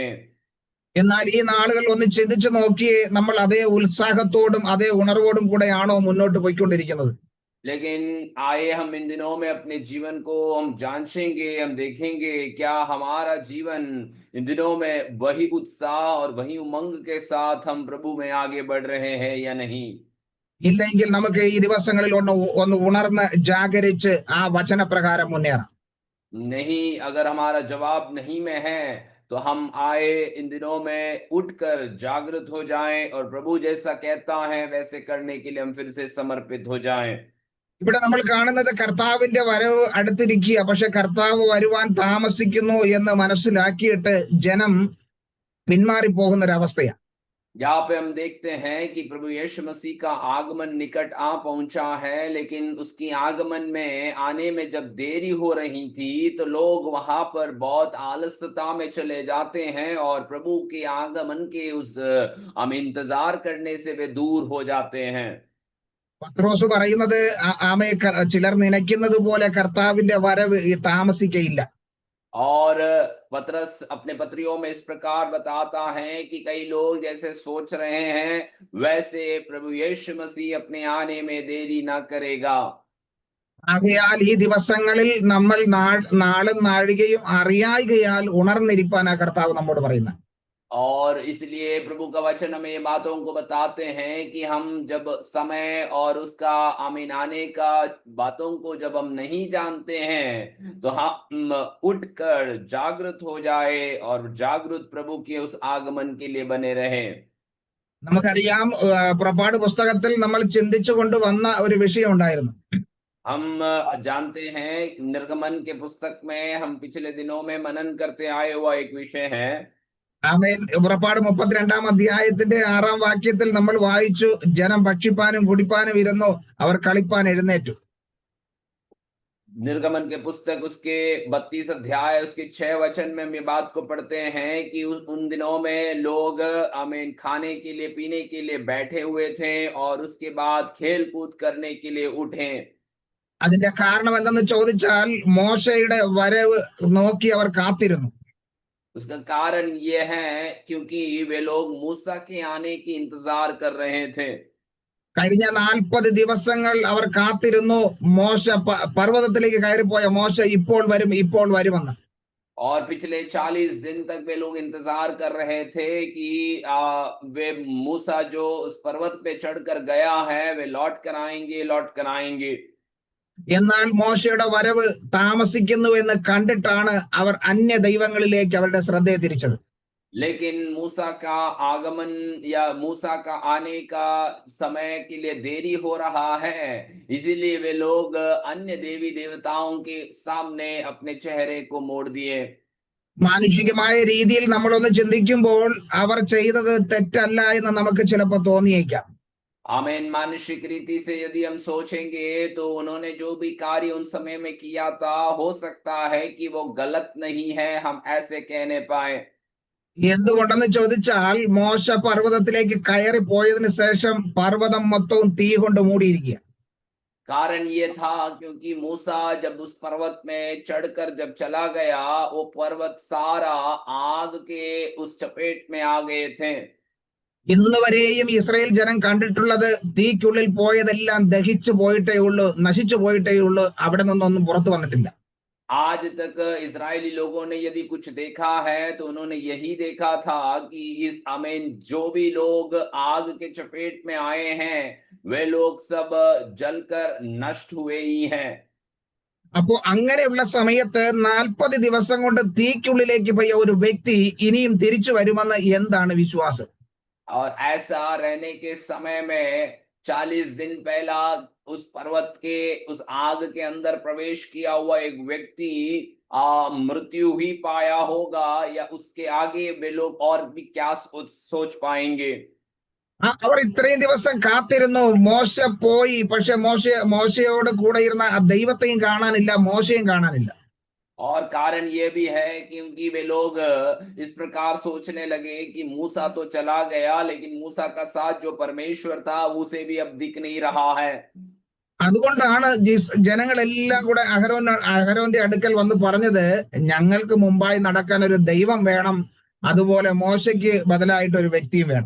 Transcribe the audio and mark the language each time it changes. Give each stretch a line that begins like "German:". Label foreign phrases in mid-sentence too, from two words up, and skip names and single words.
Malayalam: എന്നാൽ ഈ നാളുകൾ ഒന്ന് ചിന്തിച്ചു നോക്കിയേ, നമ്മൾ അതേ ഉത്സാഹത്തോടും അതേ ഉണർവോടും കൂടെയാണോ മുന്നോട്ട് പോയിക്കൊണ്ടിരിക്കുന്നത്?
Hindi: लेकिन आए हम इन दिनों में अपने जीवन को हम जांचेंगे, हम देखेंगे क्या हमारा जीवन इन दिनों में वही उत्साह और वही उमंग के साथ हम प्रभु में आगे बढ़ रहे हैं या नहीं।
Malayalam: ഇല്ലെങ്കിൽ നമുക്ക് ഈ ദിവസങ്ങളിൽ ഒന്ന് ഉണർന്ന് ജാഗരിച്ച് ആ വചനപ്രകാരം മുന്നേറാം.
Hindi: नहीं, अगर हमारा जवाब नहीं में है तो हम आए इन दिनों में उठकर जागृत हो जाएं और प्रभु जैसा कहता है वैसे करने के लिए हम फिर से समर्पित हो जाएं।
Malayalam: ഇവിടെ നമ്മൾ കാണുന്നത് കർത്താവിന്റെ വരവ് അടുത്തിരിക്കുക, പക്ഷെ കർത്താവ് വരുവാൻ താമസിക്കുന്നു എന്ന് മനസ്സിലാക്കിയിട്ട് ജനം പിന്മാറിപ്പോകുന്ന ഒരവസ്ഥയാണ്.
Hindi: यहाँ पे हम देखते हैं कि प्रभु यीशु मसीह का आगमन निकट आ पहुंचा है, लेकिन उसकी आगमन में आने में जब देरी हो रही थी तो लोग वहां पर बहुत आलस्यता में चले जाते हैं और प्रभु के आगमन के उस हम इंतजार करने से वे दूर हो जाते हैं।
Malayalam: പത്രോസ് പറയുന്നത് ചിലർ നനയ്ക്കുന്നത് പോലെ കർത്താവിന്റെ വരവ് താമസിക്കയില്ല.
Hindi: और पतरस अपने पत्रियों में इस प्रकार बताता है कि कई लोग जैसे सोच रहे हैं वैसे प्रभु यीशु मसीह अपने आने में देरी ना करेगा।
Malayalam: ആകയാൽ ഈ ദിവസങ്ങളിൽ നമ്മൾ നാളും നാഴികയും അറിയായികയാൽ ഉണർന്നിരിപ്പാനാ കർത്താവ് നമ്മോട് പറയുന്നത്.
Hindi: और इसलिए प्रभु का वचन हमें ये बातों को बताते हैं कि हम जब समय और उसका आमीन आने का बातों को जब हम नहीं जानते हैं तो हम उठकर जागृत हो जाए और जागृत प्रभु के उस आगमन के लिए बने रहे।
Malayalam: നമുക്കറിയാം, പുറപ്പാട് പുസ്തകത്തിൽ നമ്മൾ ചിന്തിച്ചു കൊണ്ടുവന്ന ഒരു വിഷയം ഉണ്ടായിരുന്നു.
Hindi: हम जानते हैं निर्गमन के पुस्तक में हम पिछले दिनों में मनन करते आए हुआ एक विषय है।
Malayalam: പുറപ്പാട് 32 അധ്യായത്തിന്റെ 6 വാക്യത്തിൽ നമ്മൾ വായിച്ചു, ജനം ഭക്ഷിപ്പാനും കുടിപ്പാനും ഇരുന്നു, അവർ കളിപ്പാൻ എഴുന്നേറ്റു.
Hindi: निर्गमन के पुस्तक उसके 32 अध्याय उसके 6 वचन में हम ये बात को पढ़ते हैं कि उन दिनों में लोग आमीन खाने के लिए पीने के लिए बैठे हुए थे और उसके बाद खेल कूद करने के लिए उठे।
Malayalam: അതിന്റെ കാരണം എന്തെന്ന് ചോദിച്ചാൽ മോശയുടെ വരവ് നോക്കി അവർ കാത്തിരുന്നു.
Hindi: उसका कारण ये है क्योंकि वे लोग मूसा के आने की इंतजार कर रहे थे।
Malayalam: കഴിഞ്ഞ 40 ദിവസങ്ങൾ അവർ കാത്തിരുന്നു മോശ പർവ്വതത്തിലേക്ക് കയറിപ്പോയ മോശ ഇപ്പോൾ വരുമെന്ന്.
Hindi: और पिछले 40 दिन तक वे लोग इंतजार कर रहे थे कि वे मूसा जो उस पर्वत पे चढ़कर गया है वे लौट कर आएंगे।
Malayalam: എന്നാൽ മോശയുടെ വരവ് താമസിക്കുന്നു എന്ന് കണ്ടിട്ടാണ് അവർ അന്യ ദൈവങ്ങളിലേക്ക് അവരുടെ ശ്രദ്ധയെ തിരിച്ചത്.
Hindi: लेकिन मूसा का आगमन या मूसा का आने का समय के लिए देरी हो रहा है, इसीलिए वे लोग अन्य देवी देवताओं के सामने अपने चेहरे को मोड़ दिए।
Malayalam: മാനുഷികമായ രീതിയിൽ നമ്മളൊന്ന് ചിന്തിക്കുമ്പോൾ അവർ ചെയ്തത് തെറ്റല്ല എന്ന് നമുക്ക് ചിലപ്പോൾ തോന്നിയേക്കാം.
Hindi: आमीन। मानुषिक रीति से यदि हम सोचेंगे तो उन्होंने जो भी कार्य उन समय में किया था, हो सकता है कि वो गलत नहीं है, हम ऐसे कहने पाए।
Malayalam: എന്തുകൊണ്ടെന്ന് ചോദിച്ചാൽ മോശ പർവ്വതത്തിലേക്ക് കയറി പോയതിനു ശേഷം പർവ്വതം മൊത്തവും തീ കൊണ്ട് മൂടിയിരിക്കുക.
Hindi: कारण ये था क्योंकि मूसा जब उस पर्वत में चढ़कर जब चला गया, वो पर्वत सारा आग के उस चपेट में आ गए थे।
Malayalam: ഇന്ന് വരെയും ഇസ്രായേൽ ജനം കണ്ടിട്ടുള്ളത് തീക്കുള്ളിൽ പോയതെല്ലാം ദഹിച്ചു പോയിട്ടേ ഉള്ളൂ, നശിച്ചു പോയിട്ടേ ഉള്ളൂ, അവിടെ നിന്നൊന്നും പുറത്തു വന്നിട്ടില്ല.
Hindi: आज तक इजरायली लोगों ने यदि कुछ देखा है तो उन्होंने यही देखा था कि आमीन, जो भी लोग आग के चपेट में आए हैं वे लोग सब जलकर नष्ट हुए ही हैं।
Malayalam: അപ്പോ അങ്ങനെയുള്ള സമയത്ത് 40 ദിവസം കൊണ്ട് തീക്കുള്ളിലേക്ക് പോയ ഒരു വ്യക്തി ഇനിയും തിരിച്ചു വരുമെന്ന് എന്താണ് വിശ്വാസം?
Hindi: और ऐसा रहने के समय में 40 दिन पहला उस पर्वत के उस आग के अंदर प्रवेश किया हुआ एक व्यक्ति मृत्यु ही पाया होगा, या उसके आगे वे लोग और भी क्या सोच पाएंगे?
Malayalam: അവർ ഇത്രയും ദിവസം കാത്തിരുന്നു. മോശ പോയി, പക്ഷെ മോശയോട് കൂടെ ഇരുന്ന ആ ദൈവത്തെയും കാണാനില്ല, മോശയും കാണാനില്ല.
Hindi: और कारण ये भी है क्योंकि वे लोग इस प्रकार सोचने लगे कि मूसा तो चला गया, लेकिन मूसा का साथ जो परमेश्वर था उसे भी अब दिख नहीं रहा है।
Malayalam: അതുകൊണ്ടാണ് ജനങ്ങളെല്ലാം കൂടെ അഹരോന്റെ അടുക്കൽ വന്ന് പറഞ്ഞത്, ഞങ്ങൾക്ക് മുമ്പായി നടക്കാൻ ഒരു ദൈവം വേണം, അതുപോലെ മോശയ്ക്ക് ബദലായിട്ട് ഒരു വ്യക്തിയും വേണം.